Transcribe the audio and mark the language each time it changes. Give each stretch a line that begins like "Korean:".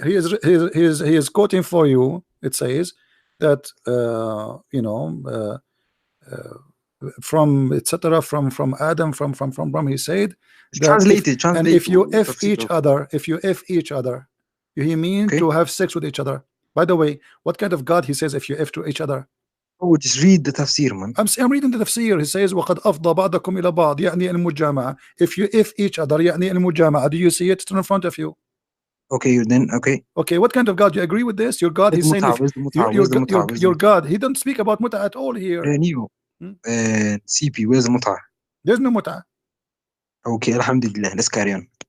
English: He is quoting for you. It says that from etc. from Adam, from he said that translated. and if you F each other, he mean to have sex with each other. By the way, what kind of God he says if you F to each other? Oh, just read the tafsir, man. I'm reading the tafsir. He says
Arabic: وَقَدْ أَفْضَى بَعْضَكُمْ إِلَى بَعْض يعني المجامعة.
English: If you F each other
Arabic: يعني المجامعة.
English: Do you see it? It's in front of you. Okay, then okay, what kind of God? You agree with this? Your God, he's saying if your God, he don't speak about muta at all here. CP, where's the muta? There's no muta. Okay, alhamdulillah, let's carry on.